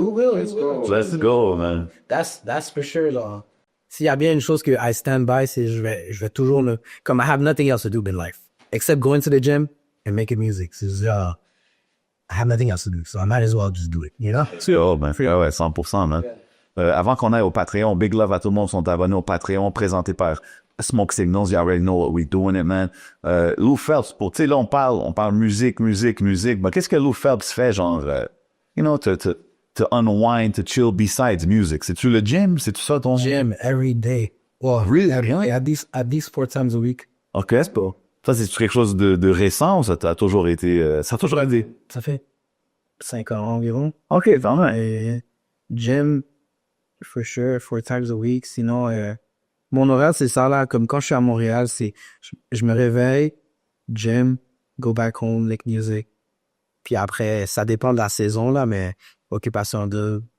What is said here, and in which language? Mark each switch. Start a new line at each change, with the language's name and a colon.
English: We will, let's go. Let's go, man. That's for sure, là.
French: S'il y a bien une chose que
English: I stand by,
French: c'est je vais toujours comme
English: I have nothing else to do in life except going to the gym and making music.
French: C'est genre,
English: I have nothing else to do, so I might as well just do it, you know? Oh, man.
French: Ouais,
English: 100%, man.
French: Avant qu'on aille au Patreon, big love à tout le monde qui sont abonnés au Patreon, présenté par Smoke Signals.
English: You already know what we're doing it, man.
French: Lou Phelps, tu sais, là, on parle musique, mais qu'est-ce que Lou Phelps fait, genre,
English: you know, to unwind, to chill besides music?
French: C'est-tu le gym? C'est-tu ça ton...
English: Gym, every day. Well, really? At least 4 times a week.
French: OK, c'est pas... Ça, c'est quelque chose de récent ou ça a toujours été... ça a toujours été... Ça fait 5 ans environ. OK, quand même.
English: Et gym, for sure, 4 times a week.
French: Sinon, mon horaire, c'est ça, là. Comme quand je suis à Montréal, c'est... Je me réveille,
English: gym, go back home, make music.
French: Puis après, ça dépend de la saison, là, mais occupation de...